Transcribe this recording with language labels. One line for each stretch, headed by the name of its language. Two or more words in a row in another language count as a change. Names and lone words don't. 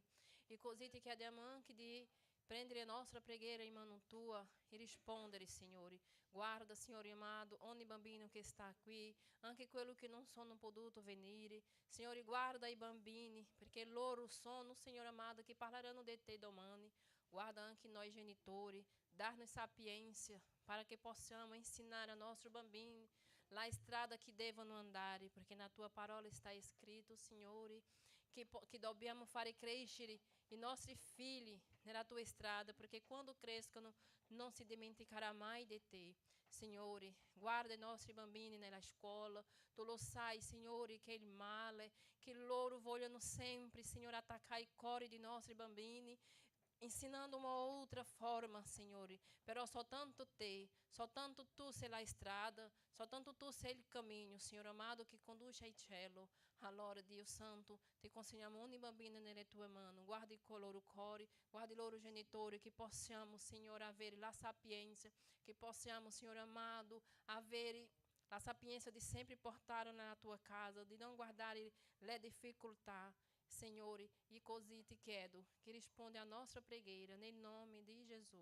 Italian: E così ti chiediamo anche di prendere la nostra preghiera in mano tua e rispondere, Signore. Guarda, Signore amato, ogni bambino che sta qui, anche quello che non sono potuto venire. Signore, guarda i bambini, perché loro sono, Signore amato, che parleranno di te domani. Guarda anche noi genitori,
Portuguese: dar-nos sapiência para que possamos ensinar a nossos
Italian: bambini la strada
Portuguese: que
Italian: devono andare, perché
Portuguese: na tua parola está escrito,
Italian: Signore, che dobbiamo fare crescere i nostri figli nella tua strada, perché quando crescano non si dimenticherà mai di te. Signore, guarda i nostri bambini nella scuola, tu lo sai, Signore, che il male, che loro vogliono sempre, Signore, attaccare i cuori dei nostri bambini,
Portuguese: ensinando uma outra forma,
Italian: Signore, però soltanto te, soltanto tu sei la strada, soltanto tu sei il cammino, Signore amado, che conduce al cielo. Allora, Dio Santo, ti consegniamo ogni bambino nelle tue mani, guardi i loro cuori, guardi i loro genitori, che possiamo, Signore, avere la sapienza, che possiamo, Signore amado, avere la sapienza di sempre portare nella tua casa, di non guardare le difficoltà, Signore, e così ti chiedo che risponda a nostra preghiera, nel nome di Gesù.